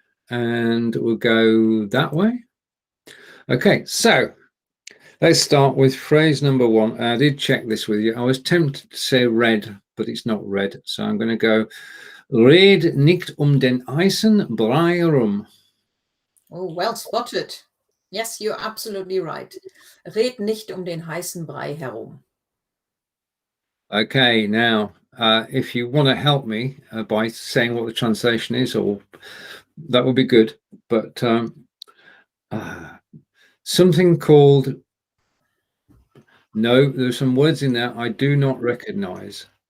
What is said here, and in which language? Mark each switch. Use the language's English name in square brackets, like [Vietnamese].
[English] And we'll go that way. Okay, so let's start with phrase number 1. I did check this with you. I was tempted to say red, but it's not red. So I'm going to go, [German] red nicht den heißen Brei herum. [English] Oh, well spotted. Yes, you're absolutely right. [German] Red nicht den heißen Brei herum. [English] Okay, now, if you want to help me by saying what the translation is, or that would be good. But something called, no, there's some words in there I do not recognize.